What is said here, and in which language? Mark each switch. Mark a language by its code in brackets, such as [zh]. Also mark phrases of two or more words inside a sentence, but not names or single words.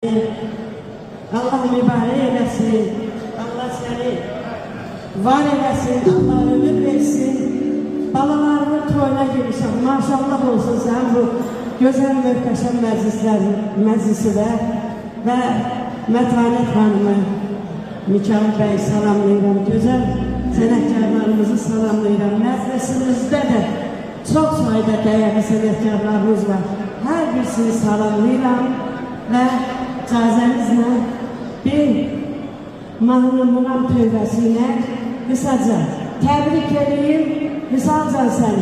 [tr] Allah mübarek eylesin, Allah seni var eylesin, Allah ömür versin. [az] Balalarının toyuna girmişəm, maşallah olsun sen bu güzel möhtəşəm məclisinə və Mətanət xanımı, Mikail bəy salamlayıram, güzel sənətkarlarımızı salamlayıram. Məclisimizdə də çox sayıda dəyərli sənətkarlarımız var, hər birisini salamlayıram və icazənizlə bir mahnı Muğam tövbəsi ilə qısaca təbrik edeyim, misalcan səni.